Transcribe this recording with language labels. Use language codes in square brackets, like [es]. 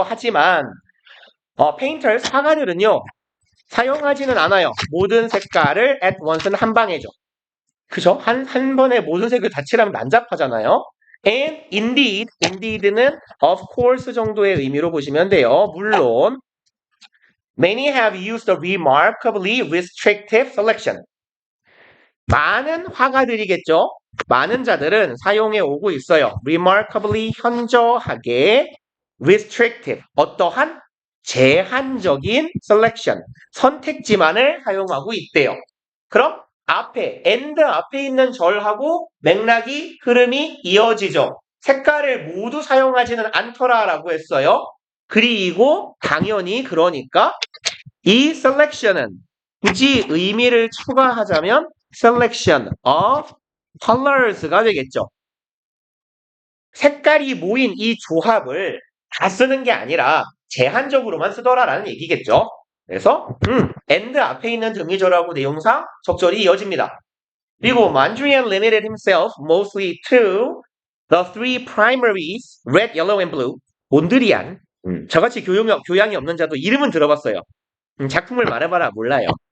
[ko] 하지만 painters 화가들은요. 사용하지는 않아요. 모든 색깔을 [en] at once [ko] 는 한 방에죠. 그죠? 한 번에 모든 색을 다 칠하면 난잡하잖아요. [en] And indeed [ko] 는 [en] of course [ko] 정도의 의미로 보시면 돼요. 물론 [en] many have used a remarkably restrictive selection. [ko] 많은 화가들이겠죠. 많은 자들은 사용해 오고 있어요. remarkably 현저하게 restrictive 어떠한 제한적인 selection 선택지만을 사용하고 있대요. 그럼 and 앞에 있는 절하고 맥락이 흐름이 이어지죠. 색깔을 모두 사용하지는 않더라라고 했어요. 그리고 당연히 그러니까 이 selection은 굳이 의미를 추가하자면 [en] selection of colors [ko] 가 되겠죠. 색깔이 모인 이 조합을 다 쓰는 게 아니라 제한적으로만 쓰더라라는 얘기겠죠. 그래서 and 앞에 있는 등위절하고 내용상 적절히 이어집니다. 그리고 [en] Mondrian limited himself mostly to the three primaries, red, yellow, and blue. [ko] 몬드리안, 저같이 교양이 없는 자도 이름은 들어봤어요. 작품을 말해봐라 몰라요.